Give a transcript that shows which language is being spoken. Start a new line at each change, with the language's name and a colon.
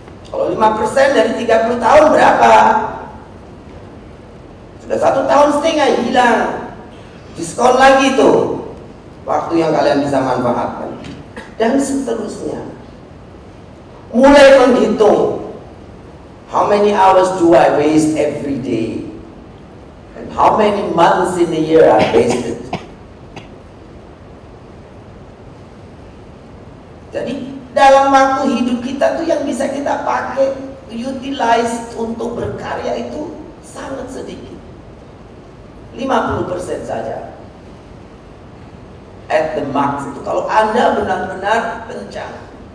Indonesian: Kalau 5% dari 30 tahun berapa? Sudah 1,5 tahun hilang. Diskon lagi tuh waktu yang kalian bisa manfaatkan. Dan seterusnya. Mulai menghitung,
English: how many hours do I waste every day? And how many months in a year I wasted?
Indonesian: Jadi dalam waktu hidup kita tuh yang bisa kita pakai, utilize untuk berkarya itu sangat sedikit. 50% saja.
English: At the max
Indonesian: itu kalau Anda benar-benar kencang.